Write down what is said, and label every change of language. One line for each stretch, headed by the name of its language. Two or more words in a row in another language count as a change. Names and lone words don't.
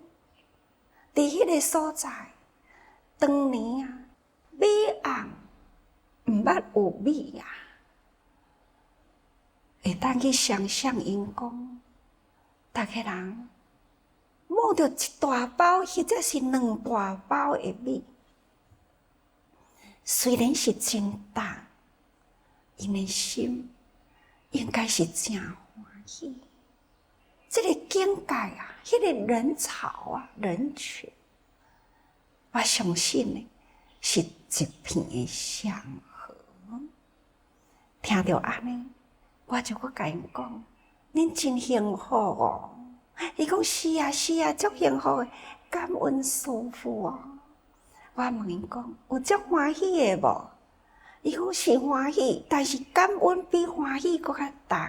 Min Nan Chinese: 伫迄个所在，当年米红毋捌有米会当去想象因讲，逐个人摸着一大包或者是2大包的米，虽然是真重，因的心应该是真欢喜。这个境界迄个人潮人群，我相信呢是一片的祥和。听到安尼，我就甲因讲：恁真幸福哦！伊讲是啊，足幸福的，感恩师父哦。我问因讲：有足欢喜的无？伊讲是欢喜，但是感恩比欢喜搁较重。